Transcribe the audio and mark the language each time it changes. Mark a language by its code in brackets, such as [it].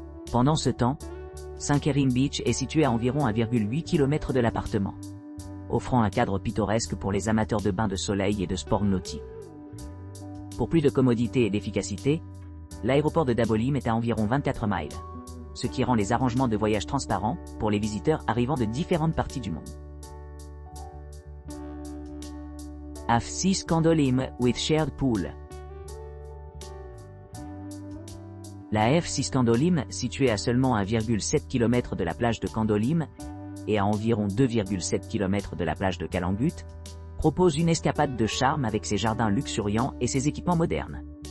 [fr] Pendant ce temps, Sankerim Beach est situé à environ 1,8 km de l'appartement, offrant un cadre pittoresque pour les amateurs de bains de soleil et de sports nautiques. Pour plus de commodité et d'efficacité, l'aéroport de Dabolim est à environ 24 miles, ce qui rend les arrangements de voyage transparents pour les visiteurs arrivant de différentes parties du monde. [en] F6 Kandolim with shared pool. [fr] La F6 Kandolim, située à seulement 1,7 km de la plage de Kandolim et à environ 2,7 km de la plage de Kalangut, propose une escapade de charme avec ses jardins luxuriants et ses équipements modernes.